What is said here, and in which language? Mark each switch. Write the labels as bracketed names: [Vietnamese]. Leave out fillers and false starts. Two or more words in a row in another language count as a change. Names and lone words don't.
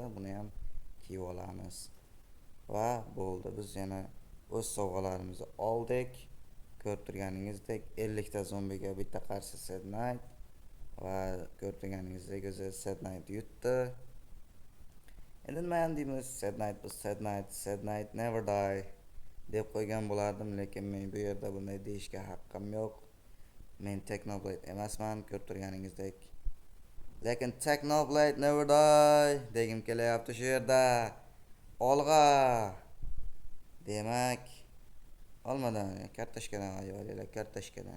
[Uzbek] Buni ham kiyib olamiz. Va bo'ldi. Biz yana o'z sovg'alarimizni oldik. Ko'rib turganingizdek 50 ta zombiga bitta qarshi Sad Knight va ko'rib turganingizdek o'zi Sad Knight yutdi. Endi nima ham deymiz? Sad Knight [English] never die [Uzbek] deb qo'ygan bo'lardim, lekin men bu yerda bunday deyishga haqqim yo'q. Men Technoblade emasman, ko'rib turganingizdek. Lekin Technoblade [English] never die [Uzbek] degim kelyapti shu yerda. Olg'a. Demak, olmadan kartoshkadan olaylik, kartoshkadan.